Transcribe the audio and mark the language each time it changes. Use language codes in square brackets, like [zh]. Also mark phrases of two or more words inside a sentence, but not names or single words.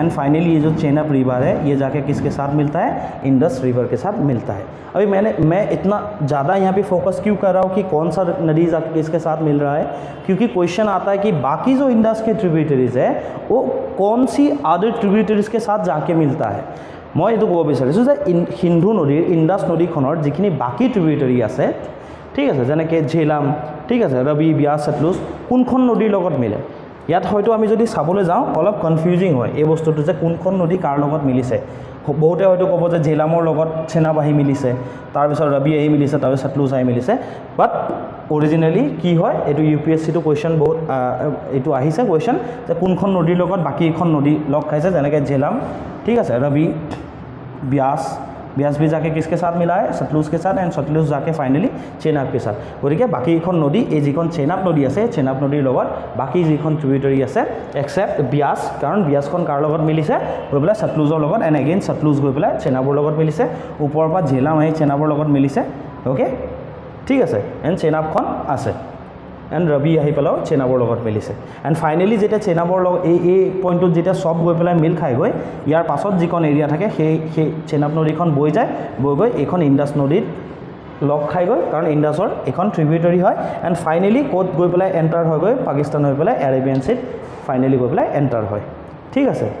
[en] and finally [hi] ये जो चेनाब रिवर है ये जाके किसके साथ मिलता है, इंडस रिवर के साथ मिलता है। अभी मैं इतना ज़्यादा यहाँ पे फोकस क्यों कर रहा हूँ कि कौन सा नदी जाके किसके साथ मिल रहा है, क्योंकि क्वेश्चन आता है कि बाकी जो इंडस के ट्रिब्यूटरीज है वो कौन सी [en] other tributaries [hi] के साथ जाके मिलता है। मैं ये कब [as] विचारिছোঁ যে সিন্ধু নদীৰ ইন্দাস নদীখনৰ যিখিনি বাকী ট্ৰিবিউটৰি আছে, ঠিক আছে, যেনেকৈ ঝেলাম, ঠিক আছে, ৰবি, ব্যাস, সতলুজ, কোনখন নদীৰ লগত মিলে। ইয়াত হয়তো আমি যদি চাবলৈ যাওঁ অলপ কনফিউজিং হয় এই বস্তুটো যে কোনখন নদী কাৰ লগত মিলিছে। বহুতে হয়তো ক'ব যে ঝেলামৰ লগত চেনাব আহি মিলিছে, তাৰপিছত ৰবি আহি মিলিছে, তাৰপিছত সতলুজ আহি মিলিছে। [en] but originally [as] কি হয়, এইটো UPSC-টো কুৱেশ্যন বহুত এইটো আহিছে কুৱেশ্যন যে কোনখন নদীৰ লগত বাকীখন নদী লগ খাইছে, যেনেকৈ ঝেলাম, ঠিক আছে, ৰবি, ব্যাস, [hi] ब्यास भी जाके किसके साथ मिला है सतलुज के साथ एंड सतलुज जाके फाइनली चेनाब के साथ गतिके बाकी [as] এখন নদী এই যিখন চেনাব নদী আছে চেনাব নদীৰ লগত বাকি যিখন ট্ৰিবিউটাৰি আছে এক্সেপ্ট ব্যাস কাৰণ ব্যাসখন কাৰ লগত মিলিছে গৈ পেলাই সতলুজৰ লগত [en] and again [as] সতলুজ গৈ পেলাই চেনাবৰ লগত মিলিছে ওপৰৰ পৰা ঝেলাম আহি চেনাবৰ লগত মিলিছে ওকে ঠিক আছে এণ্ড চেনাবখন আছে এণ্ড ৰবি আহি পেলাও চেনাবৰ লগত মিলিছে [en] and finally [as] যেতিয়া চেনাবৰ লগত এই পইণ্টত যেতিয়া সব গৈ পেলাই মিল খাই গৈ ইয়াৰ পাছত যিখন এৰিয়া থাকে সেই চেনাব নদীখন বৈ যায় বৈ গৈ এইখন ইণ্ডাছ নদীত লগ খাই গৈ কাৰণ ইণ্ডাছৰ এখন ট্ৰিবিউটাৰি হয় [en] and finally [as] ক'ত গৈ পেলাই এণ্টাৰ হৈ গৈ পাকিস্তান হৈ পেলাই এৰেবিয়ান চিত ফাইনেলি গৈ পেলাই এণ্টাৰ হয় ঠিক আছে